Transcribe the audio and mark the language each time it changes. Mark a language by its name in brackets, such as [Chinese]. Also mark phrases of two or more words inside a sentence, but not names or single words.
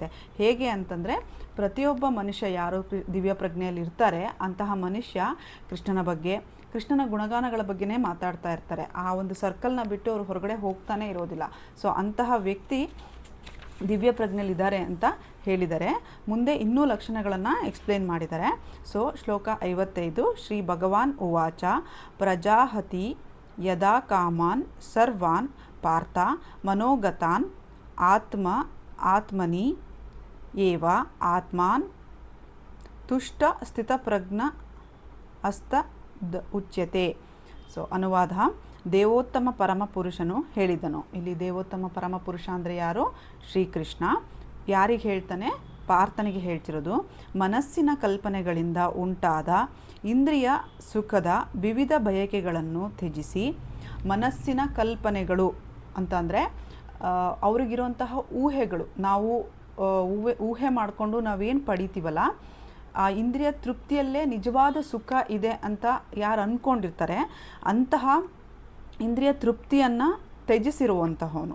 [Kannada] ಹೇಗೆ ಅಂತಂದರೆ, ಪ್ರತಿಯೊಬ್ಬ ಮನುಷ್ಯ ಯಾರು ದಿವ್ಯ ಪ್ರಜ್ಞೆಯಲ್ಲಿ ಇರ್ತಾರೆ ಅಂತಹ ಮನುಷ್ಯ ಕೃಷ್ಣನ ಬಗ್ಗೆ, ಕೃಷ್ಣನ ಗುಣಗಾನಗಳ ಬಗ್ಗೆನೇ ಮಾತಾಡ್ತಾ ಇರ್ತಾರೆ. ಆ ಒಂದು ಸರ್ಕಲ್ನ ಬಿಟ್ಟು ಅವರು ಹೊರಗಡೆ ಹೋಗ್ತಾನೆ ಇರೋದಿಲ್ಲ. ಸೊ ಅಂತಹ ವ್ಯಕ್ತಿ ದಿವ್ಯ ಪ್ರಜ್ಞೆಯಲ್ಲಿದ್ದಾರೆ ಅಂತ ಹೇಳಿದ್ದಾರೆ. ಮುಂದೆ ಇನ್ನೂ ಲಕ್ಷಣಗಳನ್ನು ಎಕ್ಸ್ಪ್ಲೇನ್ ಮಾಡಿದ್ದಾರೆ. ಸೊ ಶ್ಲೋಕ 55, [Sanskrit] ಶ್ರೀ ಭಗವಾನ್ ಉವಾಚ ಪ್ರಜಾಹತಿ ಯದಾ ಕಾಮಾನ್ ಸರ್ವಾನ್ ಪಾರ್ಥ ಮನೋಗತಾನ್ ಆತ್ಮನಿ ಏವ ಆತ್ಮಾನ್ ತುಷ್ಟ ಸ್ಥಿತಪ್ರಜ್ಞ ಉಚ್ಯತೆ. [Kannada] ಸೊ ಅನುವಾದ: ದೇವೋತ್ತಮ ಪರಮ ಪುರುಷನು ಹೇಳಿದನು. ಇಲ್ಲಿ ದೇವೋತ್ತಮ ಪರಮ ಪುರುಷ ಅಂದರೆ ಯಾರು? ಶ್ರೀಕೃಷ್ಣ. ಯಾರಿಗೆ ಹೇಳ್ತಾನೆ? ಪಾರ್ಥನಿಗೆ ಹೇಳ್ತಿರೋದು. ಮನಸ್ಸಿನ ಕಲ್ಪನೆಗಳಿಂದ ಉಂಟಾದ ಇಂದ್ರಿಯ ಸುಖದ ವಿವಿಧ ಬಯಕೆಗಳನ್ನು ತ್ಯಜಿಸಿ, ಮನಸ್ಸಿನ ಕಲ್ಪನೆಗಳು ಅಂತಂದರೆ ಅವ್ರಿಗಿರುವಂತಹ ಊಹೆಗಳು, ನಾವು ಊಹೆ ಮಾಡಿಕೊಂಡು ನಾವೇನು ಪಡಿತೀವಲ್ಲ, ಆ ಇಂದ್ರಿಯ ತೃಪ್ತಿಯಲ್ಲೇ ನಿಜವಾದ ಸುಖ ಇದೆ ಅಂತ ಯಾರು ಅಂದ್ಕೊಂಡಿರ್ತಾರೆ ಅಂತಹ ಇಂದ್ರಿಯ ತೃಪ್ತಿಯನ್ನು ತ್ಯಜಿಸಿರುವಂತಹವನು.